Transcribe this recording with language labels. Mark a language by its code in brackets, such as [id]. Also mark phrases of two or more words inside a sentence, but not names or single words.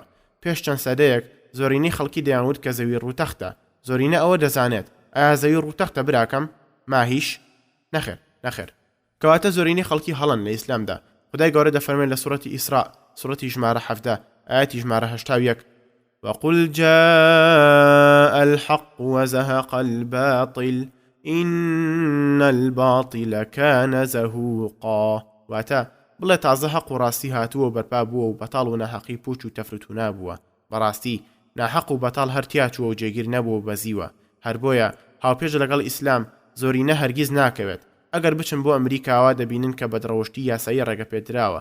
[ckb] پێش چەند سەدەیەک زۆرینەی خەڵکی دەیانوت کە زەوی ڕووتەختە. زۆرینە ئەوە دەزانێت. ئایا زەوی ڕووتەختە براکەم؟ ماهیش؟ نەخێر. کەواتە زۆرینەی خەڵکی هەڵەن لە ئیسلامدا. خدای گەورە دەفەرمێت لە سوورەتی ئیسراء، سوورەتی ژمارە 17 ئاەتی ژمارە 81: [ar] وقل جاء الحق وزهق الباطل إن الباطل كان زهوقا. [ckb] واتە بڵێ تازە حەق و ڕاستی هاتووە بەرپا بووە و بەتاڵ و ناحەقی پوچ و تەفروت و نابووە. بەڕاستی ناحەق و بەتاڵ هەرتیاچووە و جێگیر نەبووە بەزیوە. هەر بۆیە هاوپێش لەگەڵ ئیسلام زۆرینە هەرگیز ناکەوێت. ئەگەر بچن بۆ ئەمریکاوە دەبینن کە بەدڕەوشتی یاسایی ڕێگە پێدراوە.